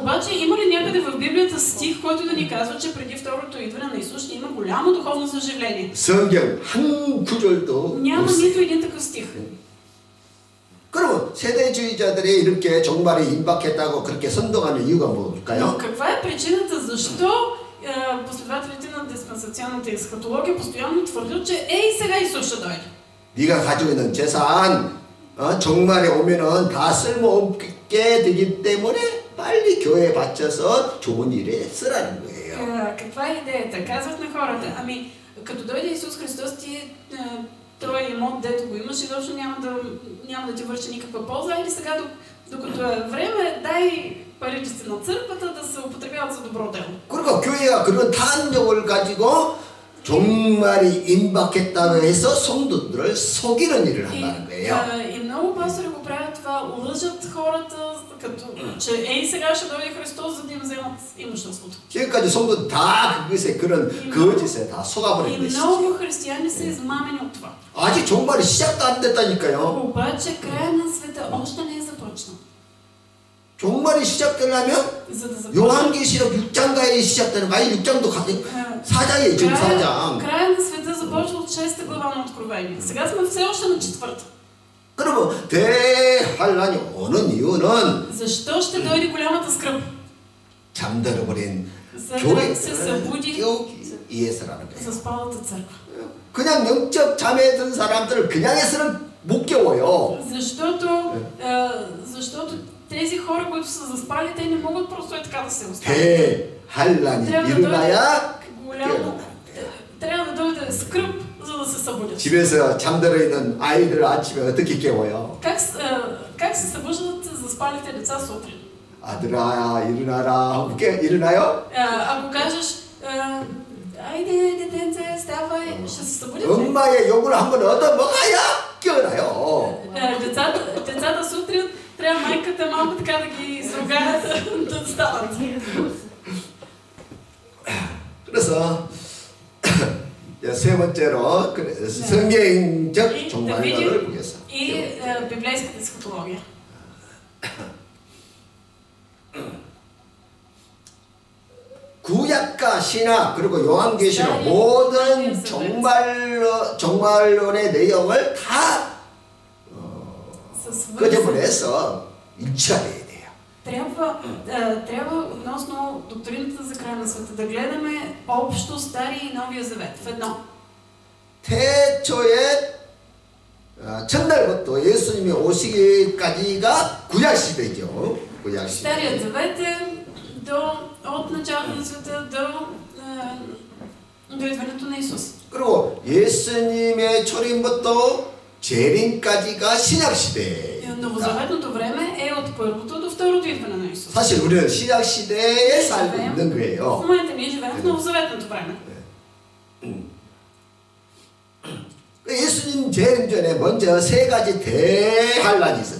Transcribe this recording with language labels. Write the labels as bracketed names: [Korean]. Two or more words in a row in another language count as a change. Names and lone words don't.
[Bulgarian] Обаче има ли някъде в Библията стих, който да ни казва, че преди второто идване на Исус ще има голямо духовно съживление? [Korean] 성경 한 구절도 [Bulgarian] Няма [Korean] 없어요. [Bulgarian] нито един такъв стих. [Korean] 그러면 세대주의자들이 이렇게 종말이 임박했다고 그렇게 선동하는 이유가 [Bulgarian] Но [Korean] 뭘까요? [Bulgarian] каква е причината защо последователите на диспенсационната есхатология постоянно твърдят, че сега Исус ще дойде? [Korean] 네가 가지고 있는 재산 종말에 오면은 다 쓸모없게 되기 때문에 빨리 교회에 바쳐서 좋은 일에 쓰라는 거예요. [Bulgarian] Каква е идеята? Казват на хората, ами като дойде Исус Христос, ти този имот, дето го имаш, изобщо няма да ти върши никаква полза, или сега, докато е време, дай парите си на църквата да се употребяват за добро дело. [Korean] 그러니까 교회가 그런 탄력을 가지고 종말이 임박했다고 해서 성도들을 속이는 일을 한다는 거예요. [Bulgarian] И много пастори го правят това, лъжат хората, като че сега ще дойде Христос, за да им вземат имуществото. [Korean] 지금까지 성도들 다 그것에 그런 거짓에 다 속아버린 [Bulgarian] И [Korean] 것이죠. [Bulgarian] много християни са измамени от това. [Korean] 아직 종말이 시작도 안 됐다니까요. [Bulgarian] Обаче края на света още не е започнал. [Korean] 종말이 시작되려면 [Bulgarian] За да започне [Korean] 요한계시록 6장가에 시작되는 거 아니 6장도 4장이에요. 지금 4장. [Bulgarian] края на света започва от 6 глава на Откровение. Сега сме все още на 4. [Korean] 그러면 대환란이 오는 이유는 [Bulgarian] Защо ще дойде голямата скръб? [Korean] 잠들어버린 [Bulgarian] За да [Korean] 교회 [Bulgarian] се събуди [Korean] 깨우기 위해서라는 거예요. [Bulgarian] заспалата църква. [Korean] 그냥 영적 잠에 든 사람들을 그냥 해서는 못 깨워요. [Bulgarian] Защото тези хора, които са заспали, те не могат просто е така да се оставят. [Korean] 대환란이 일어나야 깨어난다는 거예요. [Bulgarian] трябва да дойде скръб, за да се събудят. [Korean] 집에서 잠들어 있는 아이들 아침에 어떻게 깨워요? [Bulgarian] Как се събуждат заспалите деца сутрин? [Korean] 아들아 일어나라. 일어나요? [Bulgarian] Ако кажеш, айде детенце, ставай, ще се събудят ли? [Korean] 엄마의 욕을 한번 얻어먹어야 깨어나요. [Bulgarian] Децата сутрин трябва майката малко така да ги изругае да стават. [Korean] 그래서 세 번째로 성경적 [Bulgarian] И да [Korean] 종말론을 [Bulgarian] видим [Korean] 보겠습니다. [Bulgarian] и библейската есхатология. [Korean] 구약과 신약 그리고 요한계시록 모든 종말론의 내용을 다 끄집어내서 일치화돼야 돼요. [Bulgarian] Трябва относно доктрината за края на света да гледаме общо Стария и Новия Завет в едно. [Korean] 태초에 첫날부터 예수님이 오시기까지가 구약시대죠. 구약시대. [Bulgarian] Старият Завет е от началото на света до идването на Исус. [Korean] 그리고 예수님의 초림부터 재림까지가 신약시대예요. [Bulgarian] Новозаветното време е от първото до второто идване на Исус. [Korean] 사실 우리는 신약시대에 살고 있는 [Bulgarian] В [Korean] 거예요. [Bulgarian] момента ние живеем в новозаветното време. [Korean] 예수님 재림 전에 먼저 세 가지 대환란이 있어.